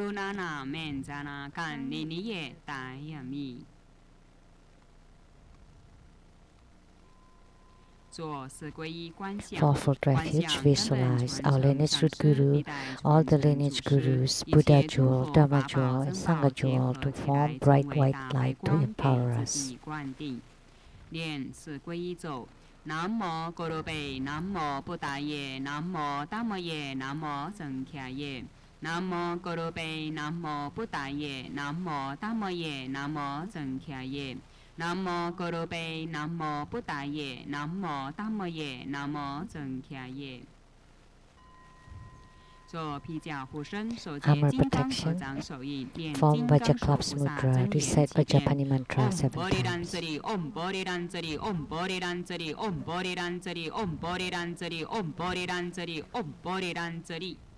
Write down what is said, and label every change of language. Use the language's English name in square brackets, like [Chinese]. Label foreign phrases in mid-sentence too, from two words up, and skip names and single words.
[English] Fourfold refuge, visualize our lineage root guru, all the lineage gurus, Buddha jewel, Dhamma jewel, and Sangha jewel to form bright white light to empower us. [Sanskrit] नमो गुरुबे नमो बुद्धाये नमो धम्माये नमो सङ्ख्याये. नमो गुरुबे नमो बुद्धाये नमो धम्माये नमो सङ्ख्याये. नमो गुरुबे नमो बुद्धाये नमो धम्माये नमो सङ्ख्याये. [English] Armor protection. Form [Sanskrit] वज्रक्लप्स मुद्रा. [English] Recite Vajrapani mantra 7 times. [Sanskrit] ओं बोधिरञ्जरि ओं बोधिरञ्जरि ओं बोधिरञ्जरि ओं बोधिरञ्जरि ओं बोधिरञ्जरि ओं बोधिरञ्जरि.